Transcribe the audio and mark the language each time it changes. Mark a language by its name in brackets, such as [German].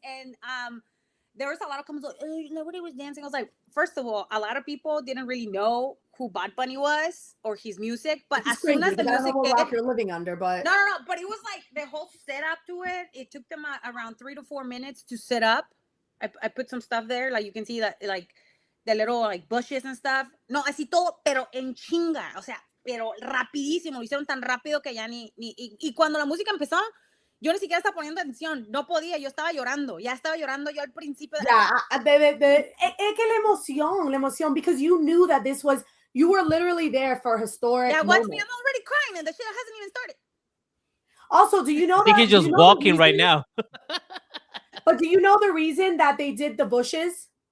[English] And there was a lot of comments like, nobody was dancing. I was like, first of all, a lot of people didn't really know who Bad Bunny was or his music. But as soon as the music hit, you're living under, but no. But it was like the whole setup to it. It took them around 3 to 4 minutes to set up. I put some stuff there, like you can see that, like the little like bushes and stuff. [Spanish] No, así todo, pero en chinga, o sea, pero rapidísimo. Lo hicieron tan rápido que ya y cuando la música empezó, yo ni siquiera estaba poniendo atención. No podía, yo estaba llorando. Ya estaba llorando yo al principio. Es que la emoción, [English] because you knew that you were literally there for historic. Yeah, watch me, I'm already crying and the shit hasn't even started. Also, do you know I think he's just walking right now. But do you know the reason that they did the bushes?